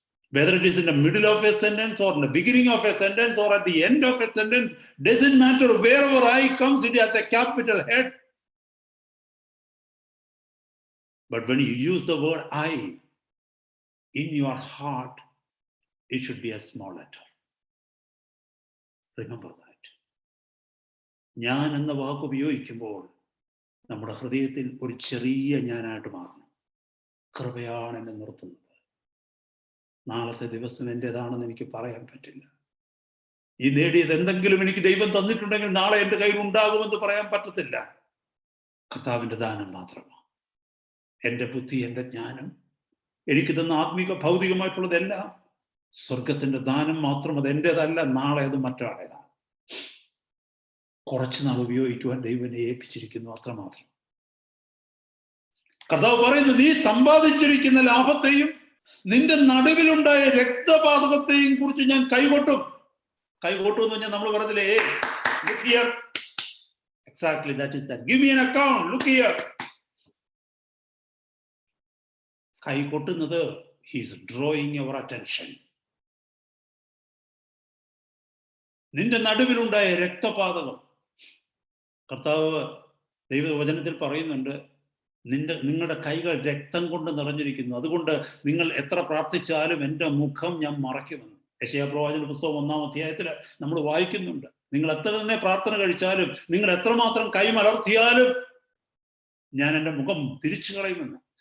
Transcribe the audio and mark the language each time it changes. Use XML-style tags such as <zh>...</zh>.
<en>Whether it is in the middle of a sentence or in the beginning of a sentence or at the end of a sentence, doesn't matter. Wherever I comes, it has a capital head. But when you use the word I, in your heart, it should be a small letter. Remember that.</en> <ml>ഞാൻ എന്ന വാക്ക് ഉപയോഗിക്കുമ്പോൾ നമ്മുടെ ഹൃദയത്തിൽ ഒരു ചെറിയ ഞാനായിട്ട് മാറണം. കൃപയാണ് എന്നെ നിർത്തുന്നത്. നാളത്തെ ദിവസം എൻ്റെതാണെന്ന് എനിക്ക് പറയാൻ പറ്റില്ല. ഈ നേടിയത് എന്തെങ്കിലും എനിക്ക് ദൈവം തന്നിട്ടുണ്ടെങ്കിൽ നാളെ എൻ്റെ കയ്യിൽ ഉണ്ടാകുമെന്ന് പറയാൻ പറ്റത്തില്ല. കർത്താവിൻ്റെ ദാനം മാത്രമാണ്. എൻ്റെ ബുദ്ധി, എൻ്റെ ജ്ഞാനം, എനിക്ക് തന്ന ആത്മീക ഭൗതികമായിട്ടുള്ളതെല്ലാം സ്വർഗത്തിന്റെ ദാനം മാത്രം. അത് എൻ്റെതല്ല, നാളെ അത് മറ്റൊരാളേതാണ്. കുറച്ചുനാൾ ഉപയോഗിക്കുവാൻ ദൈവനെ ഏൽപ്പിച്ചിരിക്കുന്നു, അത്രമാത്രം. കർത്താവ് പറയുന്നു, നീ സമ്പാദിച്ചിരിക്കുന്ന ലാഭത്തെയും നിന്റെ നടുവിലുണ്ടായ രക്തപാതകത്തെയും കുറിച്ച് ഞാൻ കൈകൊട്ടും. കൈകൊട്ടും എന്ന് പറഞ്ഞാൽ നമ്മൾ പറഞ്ഞില്ലേ,</ml> <en>look here, exactly that is that, give me an account, look here. കൈകൊട്ടുന്നത്, he is drawing your attention.</en> <ml>നിന്റെ നടുവിലുണ്ടായ രക്തപാതകം, കർത്താവ് ദൈവവചനത്തിൽ പറയുന്നുണ്ട്, നിങ്ങളുടെ കൈകൾ രക്തം കൊണ്ട് നിറഞ്ഞിരിക്കുന്നു, അതുകൊണ്ട് നിങ്ങൾ എത്ര പ്രാർത്ഥിച്ചാലും എൻ്റെ മുഖം ഞാൻ മറയ്ക്കുമെന്ന്. യെശയ്യാപ്രവാചന പുസ്തകം 1-ാം അധ്യായത്തിൽ നമ്മൾ വായിക്കുന്നുണ്ട്. നിങ്ങൾ എത്ര തന്നെ പ്രാർത്ഥന കഴിച്ചാലും, നിങ്ങൾ എത്രമാത്രം കൈ മലർത്തിയാലും ഞാൻ എൻ്റെ മുഖം തിരിച്ചു കളയുമെന്ന്.</ml>